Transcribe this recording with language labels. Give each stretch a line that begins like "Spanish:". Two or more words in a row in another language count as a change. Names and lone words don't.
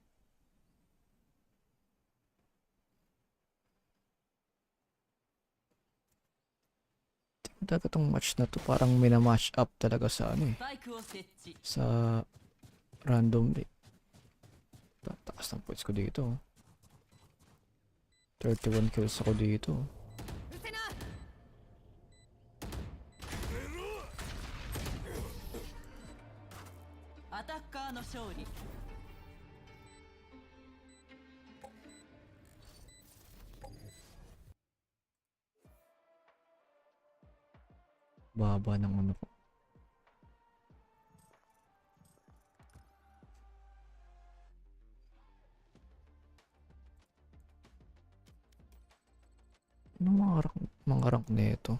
Filipino: Talaga tong match na to, parang mina-match up talaga sa ano eh. Sa randomly. Taas ng points ko dito. 31 kills ako dito.
Japanese: うせな アタッカーの勝利
Filipino: Baba ng ano ko. Ano mga rank nito?